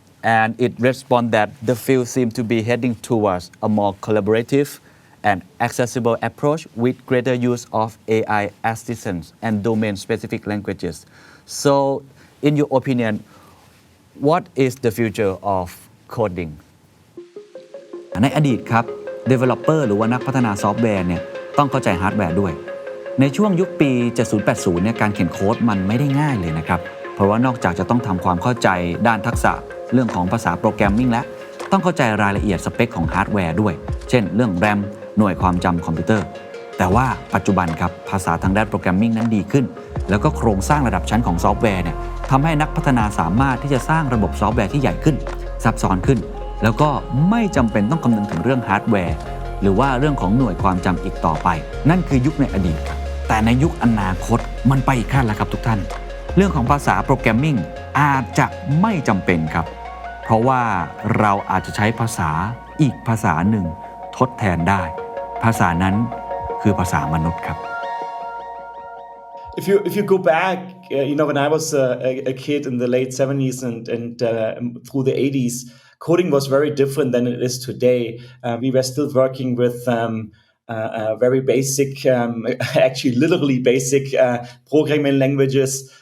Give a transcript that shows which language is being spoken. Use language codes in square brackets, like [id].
[en] and it responds that the field seems to be heading towards a more collaborative and accessible approach with greater use of AI assistance and domain-specific languages. So, in your opinion, what is the future of coding? [th] ในอดีตครับ developer หรือว่านักพัฒนาซอฟต์แวร์เนี่ยต้องเข้าใจฮาร์ดแวร์ด้วยในช่วงยุคปี 70-80 เนี่ยการเขียนโค้ดมันไม่ได้ง่ายเลยนะครับเพราะว่านอกจากจะต้องทำความเข้าใจด้านทักษะเรื่องของภาษาโปรแกรมมิ่งและต้องเข้าใจรายละเอียดสเปคของฮาร์ดแวร์ด้วยเช่นเรื่อง RAM หน่วยความจำคอมพิวเตอร์ แต่ว่าปัจจุบันครับภาษาทางด้านโปรแกรมมิ่งนั้นดีขึ้นแล้วก็โครงสร้างระดับชั้นของซอฟต์แวร์เนี่ยทำให้นักพัฒนาสามารถที่จะสร้างระบบซอฟต์แวร์ที่ใหญ่ขึ้นซับซ้อนขึ้นแล้วก็ไม่จำเป็นต้องคำนึงถึงเรื่องฮาร์ดแวร์หรือว่าเรื่องของหน่วยความจำอีกต่อไปนั่นคือยุคในอดีตครับแต่ในยุคอนาคตมันไปอีกขั้นแล้วครับทุกท่าน เรื่องของภาษาโปรแกรมมิ่งอาจจะไม่จำเป็นครับเพราะว่าเราอาจจะใช้ภาษาอีกภาษาหนึ่งทดแทนได้ภาษานั้นคือภาษามนุษย์ครับ [en] If you go back, when I was a kid in the late 70s and through the 80s, coding was very different than it is today. We were still working with very basic, actually literally basic programming languages.